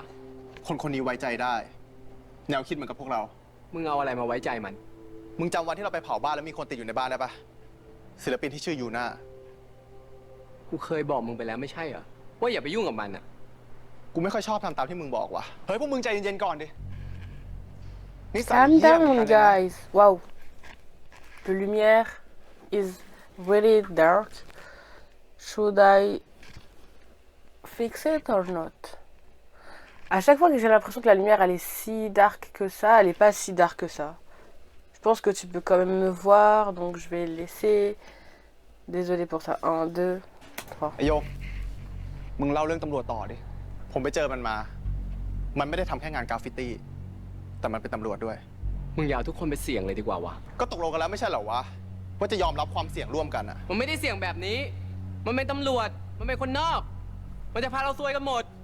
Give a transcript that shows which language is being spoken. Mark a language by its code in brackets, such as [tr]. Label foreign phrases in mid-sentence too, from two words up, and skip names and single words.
[th] คนนี้ไว้ใจได้แนวคิดเหมือนกับพวกเรา มึงเอาอะไรมาไว้ใจมัน มึงจำวันที่เราไปเผาบ้านแล้วมีคนติดอยู่ในบ้านได้ปะศิลปินที่ชื่อยูน่า กูเคยบอกมึงไปแล้วไม่ใช่เหรอว่าอย่าไปยุ่งกับมันอะ กูไม่ค่อยชอบทำตามที่มึงบอกว่ะเฮ้ยพวกมึงใจเย็นๆก่อนดิ [en] Calm down guys Wow The lumière is very dark Should I fix it or not [fr] À chaque fois que j'ai l'impression que la lumière elle est si dark que ça, elle est pas si dark que ça. Je pense que tu peux quand même me voir, donc je vais laisser. Désolé pour ça. 1, 2, 3. [th] ไอ้โยกมึงเล่าเรื่องตำรวจต่อดิผมไปเจอมันมามันไม่ได้ทำแค่งานกราฟฟิตี้แต่มันเป็นตำรวจด้วย มึงอย่าเอาทุกคนไปเสี่ยงเลยดีกว่าวะ ก็ตกลงกันแล้วไม่ใช่เหรอวะว่าจะยอมรับความเสี่ยงร่วมกันอะ มันไม่ได้เสี่ยงแบบนี้มันเป็นตำรวจมันเป็นคนนอกมันจะพาเราซวยกันหมด